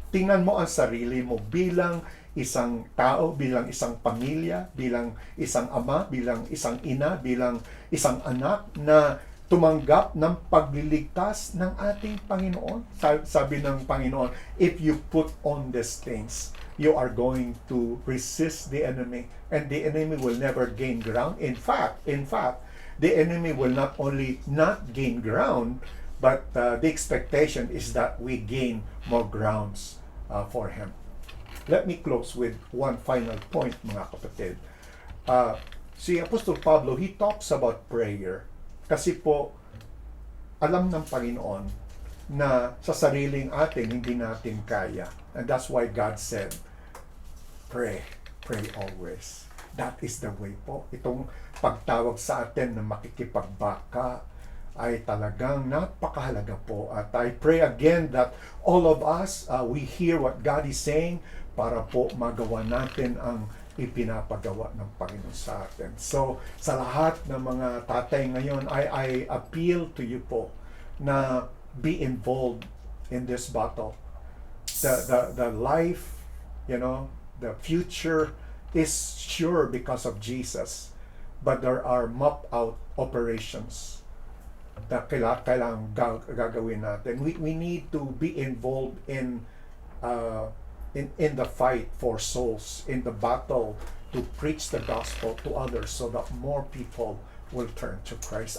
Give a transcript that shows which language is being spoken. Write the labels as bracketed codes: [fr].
[tl] Tingnan mo ang sarili mo bilang isang tao, bilang isang pamilya, bilang isang ama, bilang isang ina, bilang isang anak na tumanggap ng pagliligtas ng ating Panginoon. Sabi ng Panginoon, [en] if you put on these things, you are going to resist the enemy, and the enemy will never gain ground. In fact, the enemy will not only not gain ground, but the expectation is that we gain more grounds for him. Let me close with one final point, [tl] mga kapatid. [en] Si Apostol Pablo, he talks about prayer. [tl] Kasi po, alam ng Panginoon na sa sariling atin, hindi natin kaya. [en] And that's why God said, pray always. That is the way po. [tl] Itong pagtawag sa atin na makikipagbaka ay talagang napakahalaga po. [en] At I pray again that all of us, we hear what God is saying [tl] para po magawa natin ang ipinapagawa ng Panginoon sa atin. [en] So, [tl] sa lahat ng mga tatay ngayon, [en] I appeal to you po na be involved in this battle. The life, the future is sure because of Jesus. But there are map-out operations [tl] na kailangang gagawin natin. [en] We need to be involved in the fight for souls, in the battle to preach the gospel to others so that more people will turn to Christ.